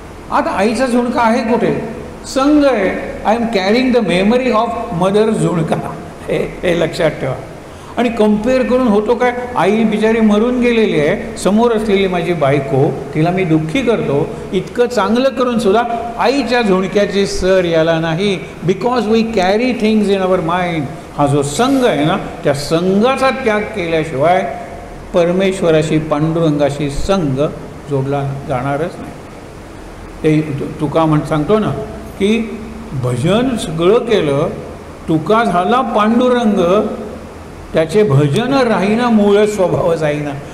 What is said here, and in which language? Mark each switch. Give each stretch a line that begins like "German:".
Marathi: आता आईचा झुणका आहे कुठे? संग आहे.
English: I am carrying the memory of mother zunka.
Marathi: हे लक्षात ठेवा. आणि कम्पेअर करून होतो काय? आई बिचारी मरून गेलेली आहे, समोर असलेली माझी बायको, तिला मी दुःखी करतो. इतकं चांगलं करून सुद्धा आईच्या झुणक्याची सर याला नाही.
English: Because we carry things in our mind.
Marathi: हा जो संघ आहे ना, त्या संघाचा त्याग केल्याशिवाय परमेश्वराशी, पांडुरंगाशी संघ जोडला जाणारच नाही. ते तुका सांगतो ना की भजन सगळं केलं, तुका झाला पांडुरंग, त्याचे भजन राहीना मूळ स्वभाव जाईना.